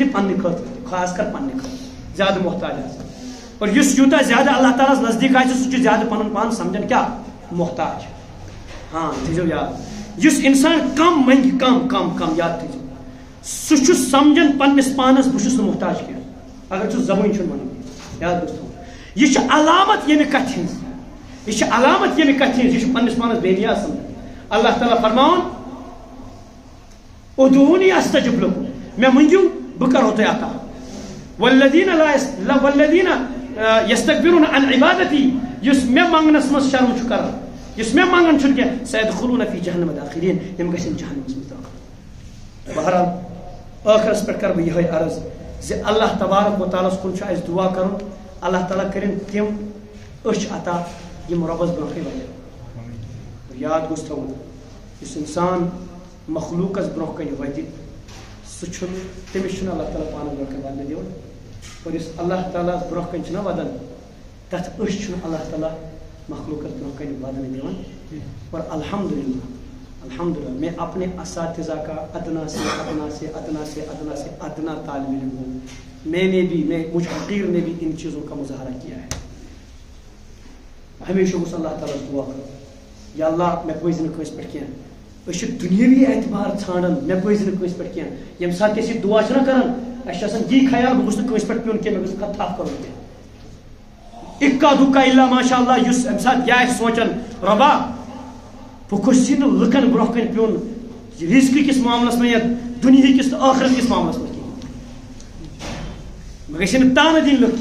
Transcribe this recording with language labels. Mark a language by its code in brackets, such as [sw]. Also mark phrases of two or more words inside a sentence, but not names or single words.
[ks] تہِ پننہِ خٲطرٕ تہِ خاص کر پننہِ خٲطرٕ زیادٕ محتاج آسان اور یُس یوٗتاہ زیادٕ اللہ تعالیٰ ہس نزدیٖک آسہِ سُہ چھُ زیادٕ پنُن پان سمجھان کیٛاہ محتاج ہاں تھٲیزیو یاد یُس انسان کم منگہِ کم یاد تھٲیزیو سُہ چھُ سمجھان پننس پانس بہٕ چھُس نہٕ محتاج کینٛہہ اگر ژٕ زبٲنۍ چھُنہٕ ونان یاد گوٚژھ تھاوُن یہ چھِ علامت ییٚمہِ کتھِ ہٕنٛز یہ چھُ پننس پانس بے نیاز سمجھان اللہ تعالیٰ فرماوان [ar] ادعونی استجب لکم [ks] مےٚ منگِو بہٕ کرہو تۄہہِ عطا [ar] والذین یستکبرون عن عبادتی [ks] یُس مےٚ منگنس منٛز شرم چھُ کران یُس مےٚ منگان چھُنہٕ کینٛہہ [ar] سیدخلون فی جہنم [ks] داخلین یِم گژھن جہنمس منٛز داخل بہرحال ٲخرس پٮ۪ٹھ کرٕ بہٕ یِہوٚے عرض زِ اللہ تبارک و تعالیٰ ہس کُن چھُ اَسہِ دعا کرُن اللہ تعالیٰ کٔرِنۍ تِم أچھ عطا یِم رۄبس برونٛہہ کَنہِ وَتھن یاد گوٚژھ تھاوُن یُس انسان مخلوٗقس برونٛہہ کَنہِ وَتہِ سُہ چھُنہٕ تٔمِس چھُنہٕ اللہ تعالیٰ پانس برونٛہہ کَنہِ وَدنہٕ دِوان اور یُس اللہ تعالیٰ ہس برونٛہہ کَنہِ چھُنہ وَدان تتھ أچھ چھُنہٕ اللہ تعالیٰ مخلوقس برونٛہہ کَنہِ وَدنہٕ دِوان اور [ur] الحمدللہ میں اپنے اساتذہ کا ادنا سے ادنا طالب علم ہوں مجھ حقیر نے بھی ان چیزوں کا مظاہرہ کیا ہے [ks] ہمیشہ گوٚژھ اللہ تعالیٰ دعا کرُن یا اللہ مےٚ پٔزۍ نہٕ کٲنٛسہِ پٮ۪ٹھ کینٛہہ أسۍ چھِ دُنیٲوی اعتبار ژھانڈان مےٚ پٔزۍ نہٕ کٲنٛسہِ پٮ۪ٹھ کینٛہہ ییٚمہِ ساتہٕ تہِ أسۍ یہِ دعا چھِنہ کران اَسہِ چھُ آسان یی خیال بہٕ گوٚژھ نہٕ کٲنٛسہِ پٮ۪ٹھ پیوٚن کینٛہہ مےٚ گوٚژھ نہٕ کانٛہہ تھپھ کَرُن کینٛہہ اِکا دُکا [ar] اِلا ماشاء اللہ [ks] یُس اَمہِ ساتہٕ یہِ آسہِ سونٛچان رۄبا بہٕ گوٚژھٕے نہٕ لُکن برونٛہہ کَنہِ پیوٚن رِزقہٕ کِس معاملس منٛز یا دُنہِکِس تہٕ ٲخرت کِس معاملس منٛز کِہیٖنۍ مےٚ گژھِ نہٕ تانہٕ دِنۍ لُکھ